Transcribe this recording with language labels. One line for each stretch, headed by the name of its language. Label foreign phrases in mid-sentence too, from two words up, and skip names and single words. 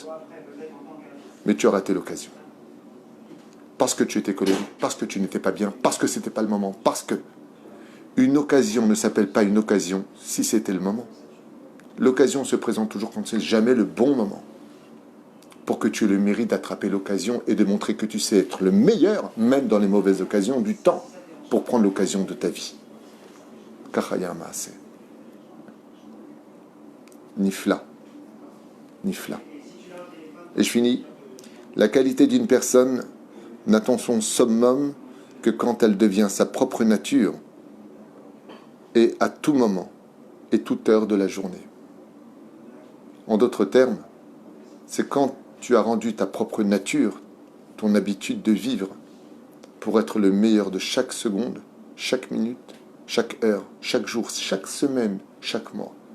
French: Mais tu as raté l'occasion. Parce que tu étais colérique, parce que tu n'étais pas bien, parce que ce n'était pas le moment, parce que une occasion ne s'appelle pas une occasion si c'était le moment. L'occasion se présente toujours quand c'est jamais le bon moment. Pour que tu aies le mérite d'attraper l'occasion et de montrer que tu sais être le meilleur, même dans les mauvaises occasions, du temps, pour prendre l'occasion de ta vie.
Hebrew: כך היה מעשה. נפלא. Nifla.
French: Et je finis. La qualité d'une personne n'atteint son summum que quand elle devient sa propre nature et à tout moment et toute heure de la journée. En d'autres termes, c'est quand tu as rendu ta propre nature, ton habitude de vivre, pour être le meilleur de chaque seconde, chaque minute, chaque heure, chaque jour, chaque semaine, chaque mois.